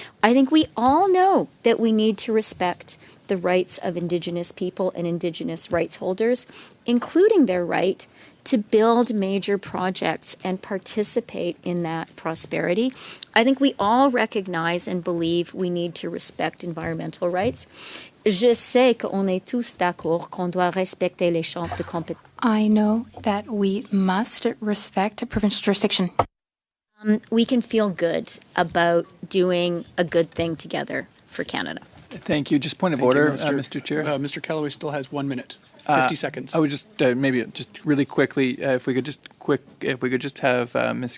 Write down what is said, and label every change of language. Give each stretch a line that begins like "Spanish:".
English: I think we all know that we need to respect the rights of Indigenous people and Indigenous rights holders, including their right to build major projects and participate in that prosperity. I think we all recognize and believe we need to respect environmental rights.
French: Je sais qu'on est tous d'accord qu'on doit respecter les champs de compétences.
English: I know that we must respect provincial jurisdiction. We can feel good about doing a good thing together for Canada. Thank you. Just point of order, Mr. Chair. Mr. Kellaway still has 1 minute, 50 seconds. I would just maybe just really quickly, if we could just have Ms.